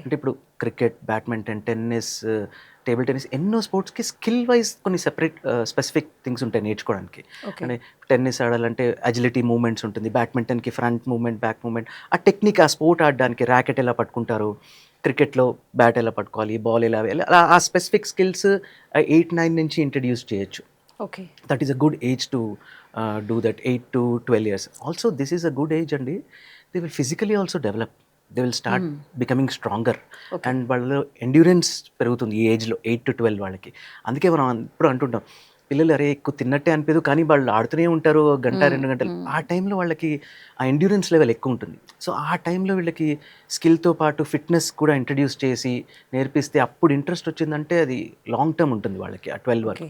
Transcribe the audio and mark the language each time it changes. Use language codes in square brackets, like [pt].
[te] అంటే ఇప్పుడు cricket, badminton, tennis, table tennis ఎన్నో స్పోర్ట్స్‌కి స్కిల్ వైజ్ కొన్ని సెపరేట్ స్పెసిఫిక్ థింగ్స్ ఉంటాయి నేర్చుకోవడానికి. ఓకే అంటే టెన్నిస్ ఆడాలంటే అజిలిటీ మూవ్‌మెంట్స్ ఉంటుంది. బ్యాడ్మింటన్‌కి ఫ్రంట్ మూవ్‌మెంట్, బ్యాక్ మూవ్‌మెంట్, ఆ టెక్నిక్, ఆ స్పోర్ట్ ఆడడానికి ర్యాకెట్ ఎలా పట్టుకుంటారు, క్రికెట్‌లో బ్యాట్ ఎలా పట్టుకోవాలి, బాల్ ఎలా వేయాలి, అలా ఆ స్పెసిఫిక్ స్కిల్స్ 8-9 నుంచి ఇంట్రడ్యూస్ చేయొచ్చు. Okay [en] That is a good age to do that, 8 to 12 years. Also this is a good age అండి. They will physically also develop. They will start becoming stronger. [te] Okay and వాళ్ళలో endurance పెరుగుతుంది ఈ ఏజ్‌లో 8-12 వాళ్ళకి. అందుకే మనం ఎప్పుడు అంటుంటాం, పిల్లలు అరే ఎక్కువ తిన్నట్టే అనిపియదు కానీ వాళ్ళు ఆడుతూనే ఉంటారు గంట 2 గంటలు. ఆ టైంలో వాళ్ళకి ఆ ఎండ్యూరెన్స్ లెవెల్ ఎక్కువ ఉంటుంది. సో ఆ టైంలో వీళ్ళకి స్కిల్‌తో పాటు ఫిట్‌నెస్ కూడా ఇంట్రడ్యూస్ చేసి నేర్పిస్తే అప్పుడు ఇంట్రెస్ట్ వచ్చిందంటే అది లాంగ్ టర్మ్ ఉంటుంది వాళ్ళకి ఆ 12 వరకు.